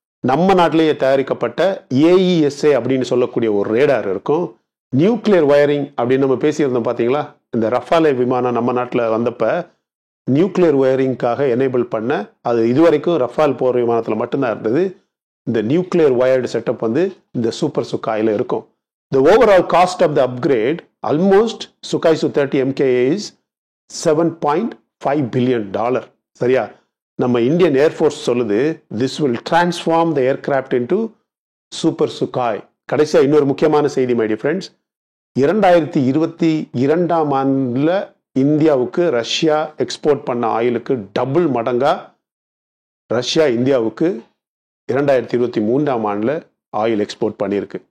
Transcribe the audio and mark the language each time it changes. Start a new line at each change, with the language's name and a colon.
Tamil: நம்ம நாட்டிலேயே தயாரிக்கப்பட்ட AESA அப்படின்னு சொல்லக்கூடிய ஒரு ரேடார் இருக்கும். நியூக்ளியர் வயரிங் அப்படின்னு நம்ம பேசியிருந்தோம் பார்த்தீங்களா, இந்த ரஃபாலே விமானம் நம்ம நாட்டில் வந்தப்ப நியூக்ளியர் வயரிங்காக எனேபிள் பண்ண, அது இதுவரைக்கும் ரஃபால் போர் விமானத்தில் மட்டும்தான் இருந்தது. இந்த நியூக்ளியர் வயர்டு செட்டப் வந்து இந்த சூப்பர் சுக்காயில் இருக்கும்.
English: The overall cost of the upgrade, almost Sukhoi Su-30 MKA is $7.5 billion.
Tamil: சரியா? நம்ம இந்தியன் ஏர்ஃபோர்ஸ் சொல்லுது,
English: this will transform the aircraft into Super Sukhoi.
Tamil: கடைசியா இன்னொரு முக்கியமான செய்தி மை டியர் ஃப்ரெண்ட்ஸ், 2022ஆம் ஆண்டுல இந்தியாவுக்கு ரஷ்யா எக்ஸ்போர்ட் பண்ண ஆயிலுக்கு டபுள் மடங்கா ரஷ்யா இந்தியாவுக்கு 2023ஆம் ஆண்டுல ஆயில் எக்ஸ்போர்ட் பண்ணியிருக்கு.